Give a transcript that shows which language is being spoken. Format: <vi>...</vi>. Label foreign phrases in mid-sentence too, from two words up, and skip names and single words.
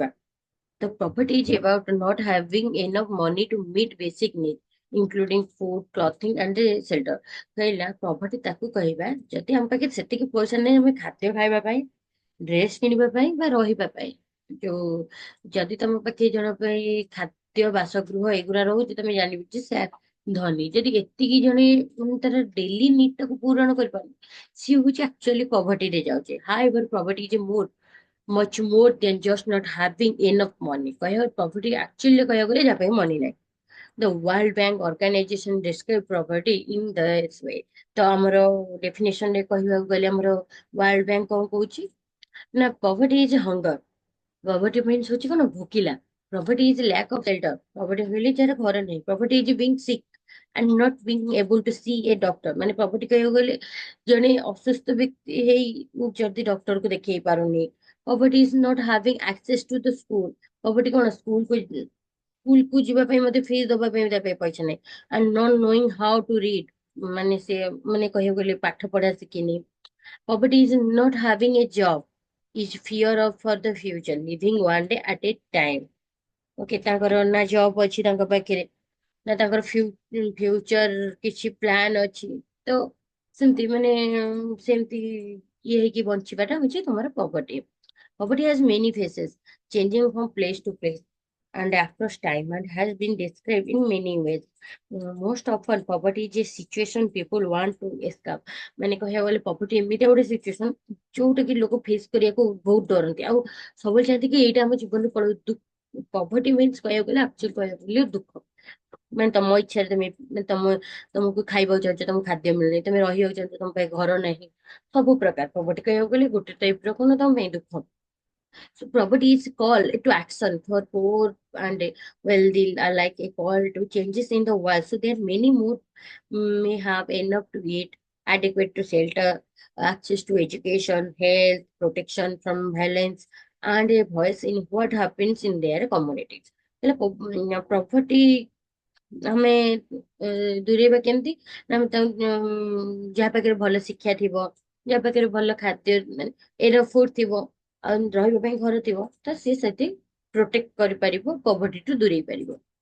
<en>The poverty is about not having enough money to meet basic needs, including food, clothing, and shelter.</en> <or>କହିଲା poverty ତାକୁ କହିବା ଯଦି ଆମ ପାଖରେ ସେତିକି ପଇସା ନାହିଁ ଆମେ ଖାଦ୍ୟ ଖାଇବା ପାଇଁ, ଡ୍ରେସ କିଣିବା ପାଇଁ ବା ରହିବା ପାଇଁ। ଯୋଉ ଯଦି ତମ ପାଖେ ଜଣ ପାଇଁ ଖାଦ୍ୟ ବାସଗୃହ ଏଗୁଡା ରହୁଛି, ତମେ ଜାଣିବି ଯେ ସେ ଧନୀ। ଯଦି ଏତିକି ଜଣେ ମାନେ ତାର</or> <en>daily need</en> <or>ଟାକୁ ପୂରଣ କରିପାରୁନି, ସିଏ ହଉଛି ଆକ୍ଚୁଆଲି ପଭର୍ଟିରେ ଯାଉଛି।</or> <en>However, poverty is more much more than just not having enough money।</en> <or>କହିବାକୁ</or> <en>poverty actually</en> <or>କହିବାକୁ ଗଲେ ଯାହା ପାଇଁ ମନି ନାହିଁ।</or> <en>The World Bank Organization describe poverty in this way।</en> <or>ତ ଆମର ଡେଫିନେସନ ରେ କହିବାକୁ ଗଲେ ଆମର ୱାର୍ଲଡ ବ୍ୟାଙ୍କ କଣ କହୁଛି ନା,</or> <en>poverty is hunger। Poverty means</en> <or>ହଉଛି କଣ, ଭୋକିଲା।</or> <en>Poverty is lack of shelter।</en> <or>Poverty କହିଲେ ଯାହାର ଘର ନାହିଁ।</or> <en>Poverty is being sick and not being able to see a doctor।</en> <or>ମାନେ poverty କହିବାକୁ ଗଲେ ଜଣେ ଅସୁସ୍ଥ ବ୍ୟକ୍ତି ହେଇ ଯଦି ଡକ୍ଟର କୁ ଦେଖେଇ ପାରୁନି।</or> <en>Poverty is not having access to the school।</en> <or>Poverty କଣ, ସ୍କୁଲ କୁ ଯିବା ପାଇଁ ମଧ୍ୟ ଫିସ୍ ଦବା ପାଇଁ ତା ପାଇଁ ପଇସା ନାହିଁ।</or> <en>and not knowing how to read,</en> <or>ମାନେ ସେ ମାନେ କହିବାକୁ ଗଲେ ପାଠ ପଢା ଶିଖିନି।</or> <en>Poverty is not having a job, is fear of for the future, living one day at a time।</en> <or>ଓକେ, ତାଙ୍କର ନା ଜବ୍ ଅଛି ତାଙ୍କ ପାଖରେ, ନା ତାଙ୍କର ଫ୍ୟୁଚର କିଛି ପ୍ଲାନ୍ ଅଛି। ତ ସେମିତି ମାନେ ସେମିତି ଇଏ ହେଇକି ବଞ୍ଚିବାଟା ହଉଛି ତମର ପଭର୍ଟି।</or> <en>Poverty has many faces, changing from place to place and across time, and has been described in many ways। Most often, poverty is a situation people want to escape।</en> <or>ମାନେ କହିବାକୁ ଗଲେ poverty ଏମିତି ଗୋଟେ ସିଚୁଏସନ ଯୋଉଟା କି ଲୋକ ଫେସ୍ କରିବାକୁ ବହୁତ ଡରନ୍ତି, ଆଉ ସବୁବେଳେ ଚାହାନ୍ତି କି ଏଇଟା ଆମ ଜୀବନରୁ ପଳଉ।</or> <en>poverty means</en> <or>କହିବାକୁ ଗଲେ ଆକ୍ଚୁଆଲି କହିବାକୁ ଗଲେ ଦୁଃଖ। ମାନେ ତମ ଇଚ୍ଛାରେ ତମେ ମାନେ ତମକୁ ଖାଇବାକୁ ଚାହୁଁଛ, ତମକୁ ଖାଦ୍ୟ ମିଳୁନି, ତମେ ରହିବାକୁ ଚାହୁଁଛ, ତମ ପାଇଁ ଘର ନାହିଁ। ସବୁ ପ୍ରକାର ପଭର୍ଟି କହିବାକୁ ଗଲେ ଗୋଟେ ଟାଇପ ର କଣ, ତମ ପାଇଁ ଦୁଃଖ।</or> <en>So poverty is call to action for poor and wealthy alike, a call to changes in the world. So there are many more may have enough to eat, adequate to shelter, access to education, health, protection from violence, and a voice in what happens in their communities।</en> <or>ହେଲେ poverty ଆମେ ଦୂରେଇବା କେମିତି ନା, ଆମେ ଯାହା ପାଖରେ ଭଲ ଶିକ୍ଷା ଥିବ, ଯାହା ପାଖରେ ଭଲ ଖାଦ୍ୟ ମାନେ ଏର ଫୁଡ ଥିବ, ଆଉ ରହିବା ପାଇଁ ଘର ଥିବ, ତ ସିଏ ସେଠି ପ୍ରୋଟେକ୍ଟ କରିପାରିବ, ପଭର୍ଟି ଠୁ ଦୂରେଇ ପାରିବ।</or>